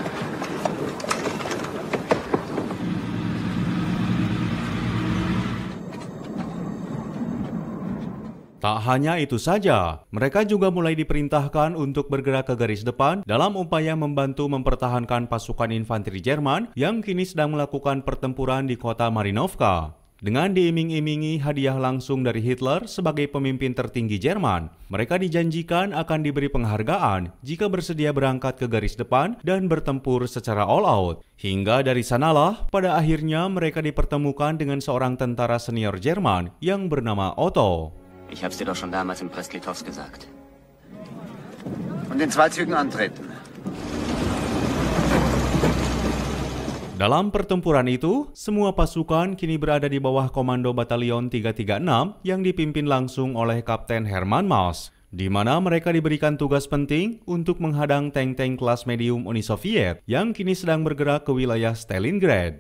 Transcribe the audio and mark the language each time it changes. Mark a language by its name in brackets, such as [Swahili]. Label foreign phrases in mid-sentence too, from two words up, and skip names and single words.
[Indonesian] Tak hanya itu saja, mereka juga mulai diperintahkan untuk bergerak ke garis depan dalam upaya membantu mempertahankan pasukan infanteri Jerman yang kini sedang melakukan pertempuran di kota Marinovka. Dengan diiming-imingi hadiah langsung dari Hitler sebagai pemimpin tertinggi Jerman, mereka dijanjikan akan diberi penghargaan jika bersedia berangkat ke garis depan dan bertempur secara [English] all out. [Indonesian] Hingga dari sanalah, pada akhirnya mereka dipertemukan dengan seorang tentara senior Jerman yang bernama Otto. [German] Ich hab's dir doch schon damals in Brest-Litovsk gesagt. Und in 2 Zügen antreten. [Indonesian] Dalam pertempuran itu, semua pasukan kini berada di bawah komando Batalion 336 yang dipimpin langsung oleh Kapten Hermann Maas, di mana mereka diberikan tugas penting untuk menghadang tank-tank kelas medium Uni Soviet yang kini sedang bergerak ke wilayah Stalingrad.